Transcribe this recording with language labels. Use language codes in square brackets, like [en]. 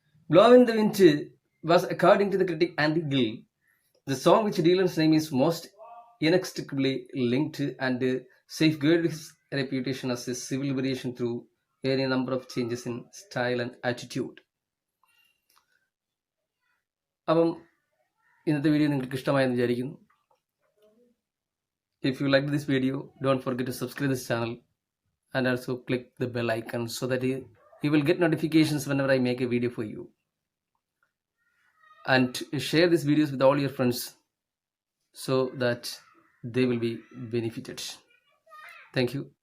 [en] Blowing in the Wind was, according to the critic Andy Gill, the song which Dylan's name is most inextricably linked and safeguarded his reputation as a civil liberation through a number of changes in style and attitude. [ml] അപ്പം ഇന്നത്തെ video നിങ്ങൾക്ക് ഇഷ്ടമായെന്ന് വിചാരിക്കുന്നു. [en] If you liked this video, don't forget to subscribe this channel and also click the bell icon so that you will get notifications whenever I make a video for you. And share these videos with all your friends so that they will be benefited. Thank you.